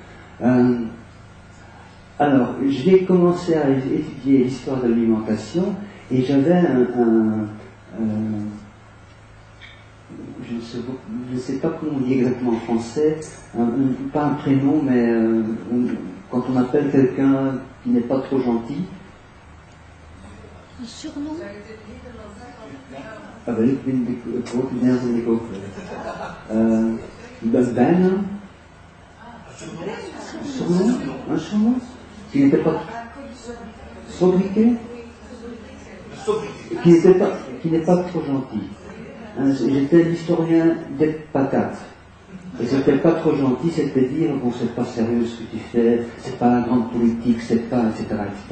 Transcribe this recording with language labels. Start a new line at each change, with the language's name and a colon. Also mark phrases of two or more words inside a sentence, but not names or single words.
French: Alors, j'ai commencé à étudier l'histoire de l'alimentation et j'avais je ne sais pas comment on dit exactement en français, pas un prénom, mais quand on appelle quelqu'un qui n'est pas trop gentil. Un surnom? Ah ben,
Dutch: ik vind het woord ik ook. Bijna.
French: Un surnom qui n'était pas sobriquet, qui n'est pas trop gentil. J'étais l'historien des patates. Et c'était pas trop gentil, c'était dire, bon, c'est pas sérieux ce que tu fais, c'est pas la grande politique, c'est pas, etc., etc.